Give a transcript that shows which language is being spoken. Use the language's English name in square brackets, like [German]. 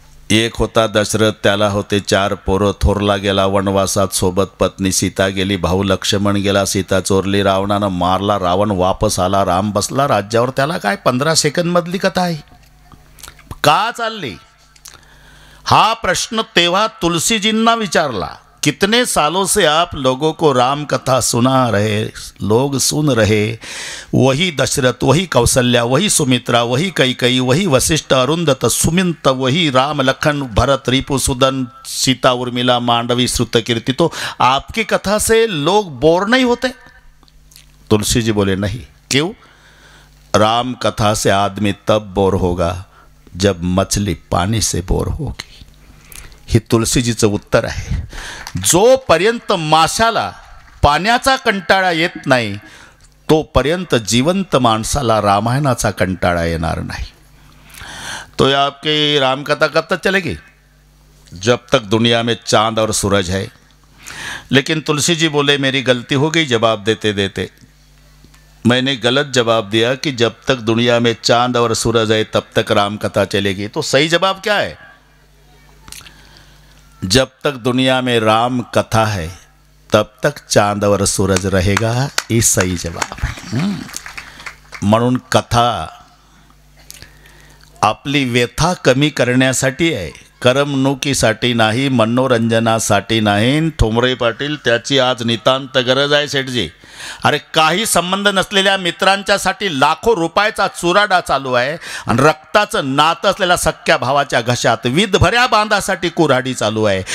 [Marathi] एक होता दशरथ, त्याला होते 4 पोरं. थोरला गेला वनवासात, सोबत पत्नी सीता गेली. भाऊ लक्ष्मण गेला, सीता चोरली, रावणानं मारला, रावण वापस आला, राम बसला राज्यावर. त्याला काय 15 सेकंद मधली कथा आहे. का चालली हा प्रश्न तेव्हा तुलसीजींना विचारला. [Hindi] कितने सालों से आप लोगों को राम कथा सुना रहे, लोग सुन रहे. वही दशरथ, वही कौशल्या, वही सुमित्रा, वही कैकई, वही वशिष्ठ, अरुंधत, सुमिंत, वही राम, लखन, भरत, रिपुसुदन, सीता, उर्मिला, मांडवी, श्रुतकीर्ति. तो आपकी कथा से लोग बोर नहीं होते? तुलसी जी बोले नहीं. क्यों? राम कथा से आदमी तब बोर होगा जब मछली पानी से बोर होगी. [Marathi] हे तुलसीजीचं उत्तर आहे. जोपर्यंत माशाला पाण्याचा कंटाळा येत नाही तोपर्यंत जिवंत माणसाला रामायणाचा कंटाळा येणार नाही. [Hindi] तो आपकी रामकथा कब तक चलेगी? जब तक दुनिया में चांद और सूरज है. लेकिन तुलसी जी बोले मेरी गलती हो गई जवाब देते देते. मैंने गलत जवाब दिया कि जब तक दुनिया में चांद और सूरज है तब तक रामकथा चलेगी. तो सही जवाब क्या है? जब तक दुनिया में राम कथा है तब तक चांद और सूरज रहेगा. [Marathi] ही सही जवाब आहे. म्हणून कथा आपली व्यथा कमी करण्यासाठी आहे, करमणुकीसाठी नाही, मनोरंजनासाठी नाही. ठोंबरे पाटील त्याची आज नितांत गरज आहे शेठजी. अरे काही संबंध नसलेल्या मित्रांच्यासाठी लाखो रुपयाचा चुराडा चालू आहे आणि रक्ताचं नातं असलेल्या सख्या भावाच्या घशात विधभऱ्या बांधासाठी कुऱ्हाडी चालू आहे.